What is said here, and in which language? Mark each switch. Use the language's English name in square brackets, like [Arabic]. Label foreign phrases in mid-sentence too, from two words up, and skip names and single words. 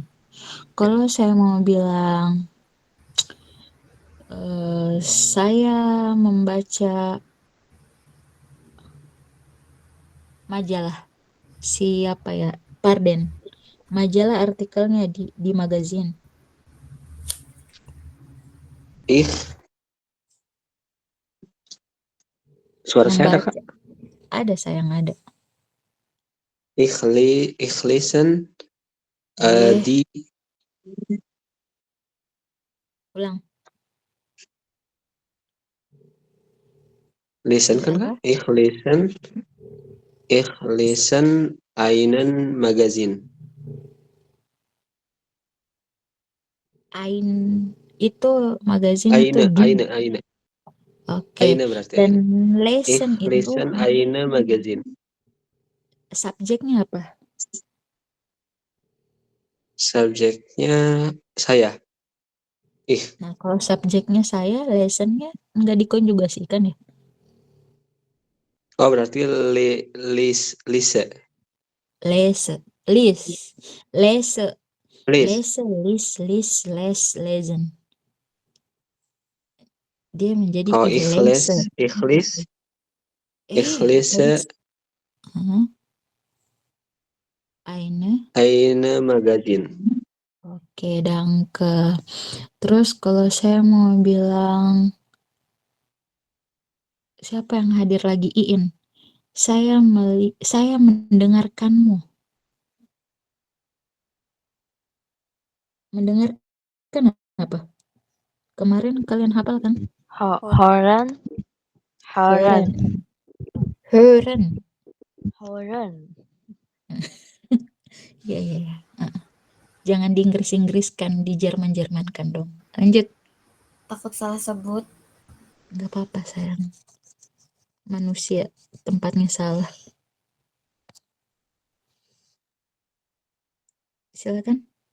[Indonesian] Kalau saya mau bilang saya membaca majalah siapa ya? Parden. Majalah artikelnya di magazin. Suara saya ada, Kak? Ada, sayang ada. [German] Ich lesen die. [Indonesian] Ulang. Lesen kan, Kak? [German] Ich lesen einen Magazin. [Indonesian] Ein itu magazin itu di. [German] Eine. [Indonesian] Oke. Eine berarti. Dan [German] Eine. lesen Ich [Indonesian] itu [German] lesen eine Magazin. [Indonesian] subjeknya apa? Subjeknya saya. Nah, kalau subjeknya saya, lesennya nggak dikonjugasikan ya? Oh, berarti lese. [German] Lese. Lesen. [Indonesian] Dia menjadi Oh, [German] ich lese. Eine Magazin. Oke, danke. [Indonesian] Terus kalau saya mau bilang Siapa yang hadir lagi? Iin. Saya mendengarkanmu. Mendengarkan apa? Kemarin kalian hafal kan? [German] Horan. Hören. Hören. Horan. [Indonesian] Ya. Jangan di-Inggris-Inggriskan, di Jerman-Jermankan dong. Lanjut. Takut salah sebut. Gak apa-apa sayang. Manusia tempatnya salah. Silakan.